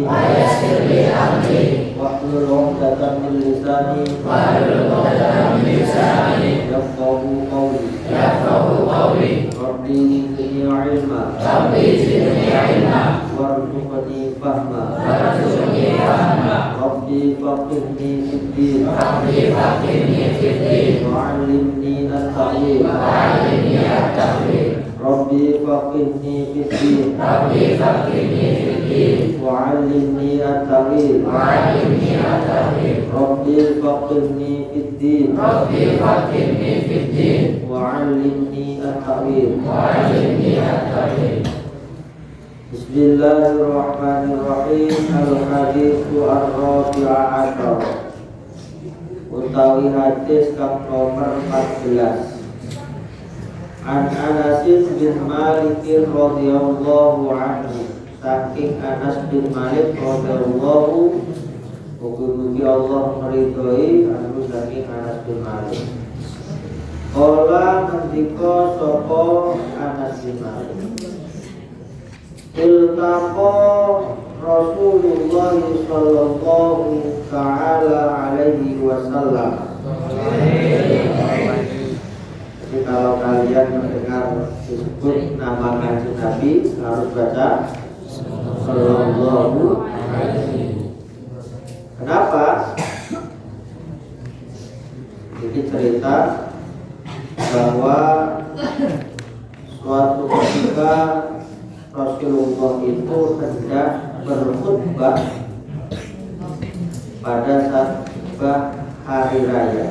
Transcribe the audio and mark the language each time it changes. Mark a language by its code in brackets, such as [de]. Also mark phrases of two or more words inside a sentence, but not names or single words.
[ar] ويسر لي أمري واحلل عقدة من لساني واحلل عقدة من لساني يفقهوا قولي. يفقهوا قولي. رب زدني علما رب زدني علما وارزقني فهما. وارزقني فهما. رب فقهني في الدين رب فقهني في الدين وعلمني التأويل. وعلمني التأويل. رب فقهني في الدين رب فقهني في الدين وعلمني التأويل. وعلمني التأويل. رب فقهني في الدين رب فقهني في الدين وعلمني التأويل. وعلمني التأويل. بسم الله الرحمن الرحيم. الحديث الرابع عشر. [jv] Utawi hadis kang nomor 14. [ar] عن أنس بن مالك رضي الله عنه. [jv] Saking Anas bin Malik radhiyallahu, mugi-mugi Allah meridhoi anu saking Anas bin Malik. Kala ngendika sapa Anas bin Malik, [ar] التقى رسول الله صلى الله تعالى عليه وسلم. [id] Jadi kalau kalian mendengar disebut nama [jv] Kanjeng Nabi [id] harus baca [ar] صلى الله عليه. [id] Kenapa? Jadi cerita bahwa suatu ketika Rasulullah itu hendak berkhutbah pada saat khutbah hari raya.